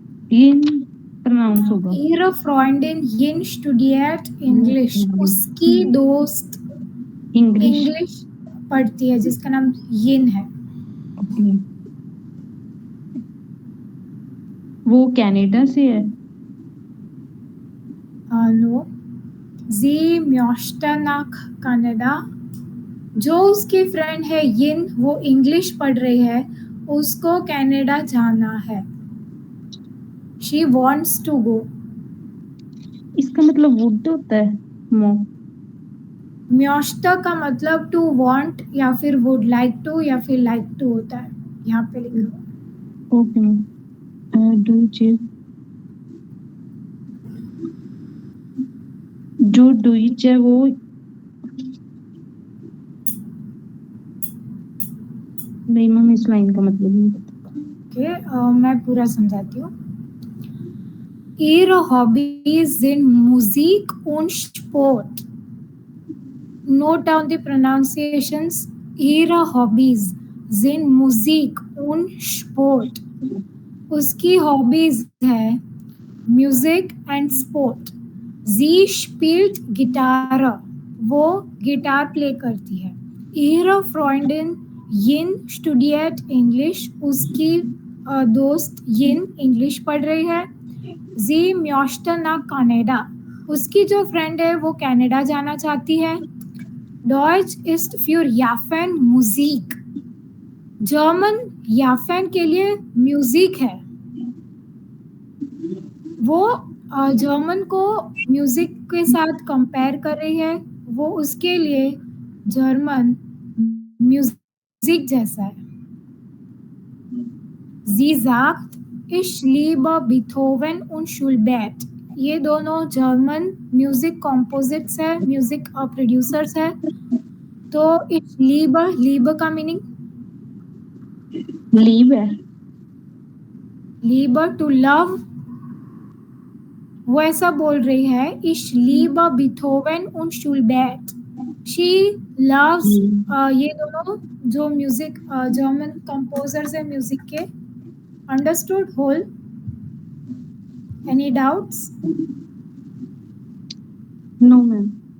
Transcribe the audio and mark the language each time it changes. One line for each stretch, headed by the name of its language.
Hindi: Yin pronounce होगा.
German: Ihre Freundin Yin studiert English.
Hindi: उसकी दोस्त English पढ़ती है जिसका नाम Yin है. वो कनाडा से है.
German: No. Sie möchte nach Canada.
Hindi: जो उसकी फ्रेंड है Yin, वो इंग्लिश पढ़ रही है, उसको कनाडा जाना है.
English: She wants to go.
Hindi: इसका मतलब would होता है. म्योश्ता का मतलब टू वांट या फिर वुड लाइक टू या फिर लाइक टू होता है. यहाँ पे लिखा. ओके. जो डुइच है वो नहीं मैम, इस लाइन का मतलब नहीं पता. ओके, मैं पूरा समझाती हूँ.
German: Ihre Hobbys sind Musik und Sport.
English: Note down the pronunciations.
German: Ihre Hobbys sind Musik und Sport.
Hindi: उसकी हॉबीज है music and sport.
German: जी स्पिल्ट गिटार,
Hindi: वो गिटार प्ले करती है.
German: ihre Freundin Yin studiert English,
Hindi: उसकी दोस्त यिन इंग्लिश पढ़ रही है.
German: जी möchte nach
Hindi: कनाडा, उसकी जो फ्रेंड है वो कनाडा जाना चाहती है.
German: Deutsch ist für Japan Musik,
Hindi: German याफेन के लिए म्यूजिक है. वो जर्मन को म्यूजिक के साथ कंपेयर कर रही है. वो उसके लिए जर्मन म्यूजिक जैसा है.
German: Sie sagt, ich liebe Beethoven und Schubert.
Hindi: ये दोनों जर्मन म्यूजिक कॉम्पोजिट्स है, म्यूजिक प्रोड्यूसर्स है. तो ich liebe का मीनिंग लीव है. Liebe
English: to love,
Hindi: वो ऐसा बोल रही है.
German: Ich liebe Beethoven und Schubert.
English: She loves
Hindi: ये दोनों जो म्यूजिक जर्मन कंपोजर्स है म्यूजिक के.
English: Understood whole? Any doubts? No ma'am.